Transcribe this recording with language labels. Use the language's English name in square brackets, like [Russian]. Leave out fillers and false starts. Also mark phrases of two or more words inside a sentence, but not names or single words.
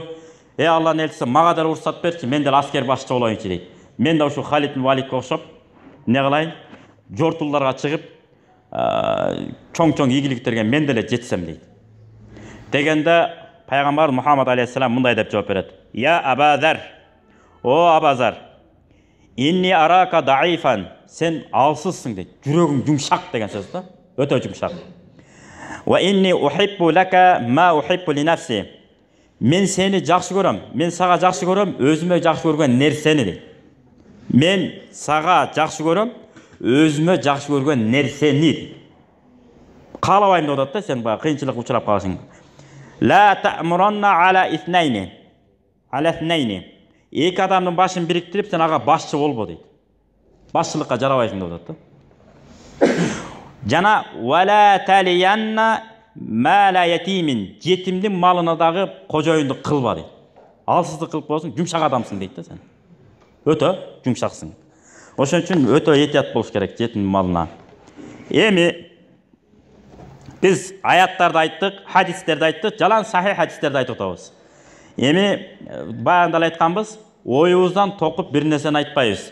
[Kyrgyz] Алланын элчиси мага да уруксат берчи, мен деле аскер башчы болоюнчу дейт. Мен да ушул Халид ибн Валидке окшоп эмне кылайын? Жортулдарга чыгып, чоң-чоң ийгиликтерге мен деле жетсем дейт. Дегенде пайгамбар Мухаммад алейхиссалам мындай деп жооп берет. [Arabic] يا أبا ذر يا أبا ذر إني أراك ضعيفا, [Kyrgyz] сен алсызсың дейт. Жүрөгүң жумшак деген сөз да, өтө жумшак. [Arabic] وإني أحب لك ما أحب لنفسي. [Kyrgyz] Мен сени жакшы көрөм, мен сага жакшы көрөм, өзүмө жакшы көргөн нерсени дейт. Мен сага жакшы көрөм, өзүмө жакшы көргөн нерсени. Каалабайм деп атат да, сен баягы кыйынчылыкка учурап каласың. [Arabic] لا تأمرن على اثنين. على اثنين. [Kazakh] Екі адамның башын біріктіріп, сен аға басшы болбо дейді. Басшылыққа жарабайсың деп жатты. [Kyrgyz] Жана [Arabic] ولا تولين مال يتيم. [Kazakh] Жетимдин малынадағы қожайындық қылба дейді. Алсыздық қылып болсың, жұмшақ адамсың дейді сен. [Kyrgyz] Өтө жұмшақсың. Ошон үчүн өтө этият болуш керек жетимдин малына. Эми biz аяттарды айттык, хадистерди айттык, жалаң сахih хадистерди айтып атабыз. Эми баягында айтканбыз, оюбуздан токуп бир нерсени айтпайбыз.